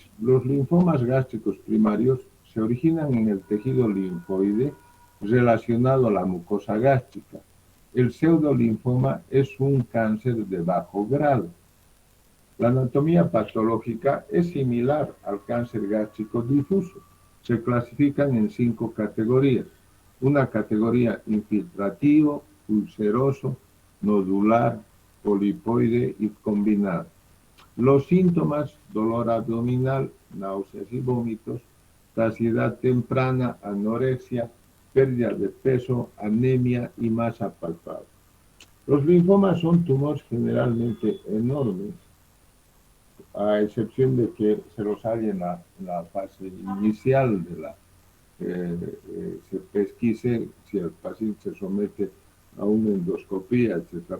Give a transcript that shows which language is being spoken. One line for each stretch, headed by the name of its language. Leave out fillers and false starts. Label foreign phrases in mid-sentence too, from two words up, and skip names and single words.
Spanish: Los linfomas gástricos primarios se originan en el tejido linfoide relacionado a la mucosa gástrica. El pseudolinfoma es un cáncer de bajo grado. La anatomía patológica es similar al cáncer gástrico difuso. Se clasifican en 5 categorías. Una categoría infiltrativo, ulceroso, nodular, polipoide y combinado. Los síntomas: dolor abdominal, náuseas y vómitos, saciedad temprana, anorexia, pérdida de peso, anemia y masa palpable. Los linfomas son tumores generalmente enormes, a excepción de que se los halla en la fase inicial de la se pesquise si el paciente se somete a una endoscopía, etc.